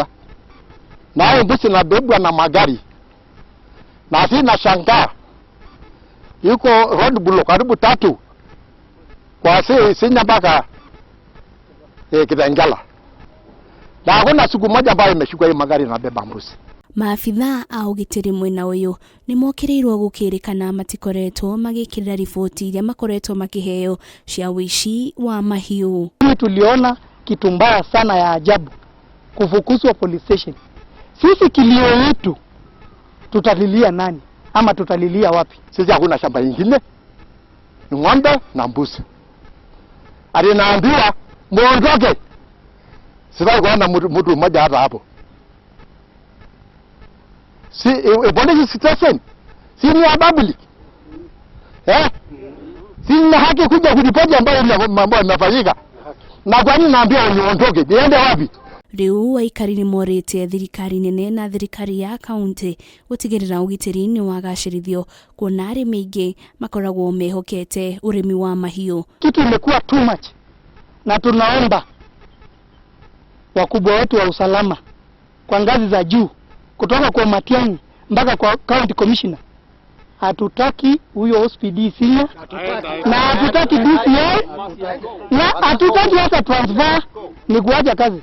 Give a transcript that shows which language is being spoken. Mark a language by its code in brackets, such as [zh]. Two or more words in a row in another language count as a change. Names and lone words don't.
[sw] Na hao mbuzi nabebwa na magari. Na sina shangaa. Yuko [en] road block [sw] karibu 3. Kwa Sinya mpaka Kitengela. Na hakuna siku moja ambayo imeshikwa hii magari na beba mbuzi. [ki] Maabitha a ũgitĩri mwena ũyũ nĩ mokĩrĩirwo gũkĩrĩkana matikoretwo magĩkĩrĩra riboti iria makoretwo makĩheo cia ũici wa mahiũ. [sw] Tuliona kitu mbaya sana ya ajabu, kufukuzwa [en] police station. [sw] Sisi kilio yetu tutalilia nani ama tutalilia wapi? Sisi hakuna shamba lingine, ni ng'ombe na mbuzi. Alinaambiwa muondoke. Sasa kuona mtu mmoja hata hapo. Si [en] police station [sw] si ni public. Si ni haki kuja kuripoti ambayo mambo yamefanyika. Na kwa nini naambiwa niondoke? Niende wapi? [ki] Rĩu aikari nĩ morĩte thirikari nene na thirikari ya kaunti gũtigĩrĩra ũgitĩri nĩ wagacĩrithio, kuona arĩmi aingĩ makoragwo mehokete ũrĩmi wa mahiũ. [sw] Kitu imekuwa [en] too much, [sw] na tunaomba wakubwa wetu wa usalama kwa ngazi za juu kutoka kwa Matiang'i mpaka kwa [en] county commissioner. [sw] Hatutaki huyo OSPD Sinya na hatutaki DCI na hatutaki hata transfer, ni kuacha kazi.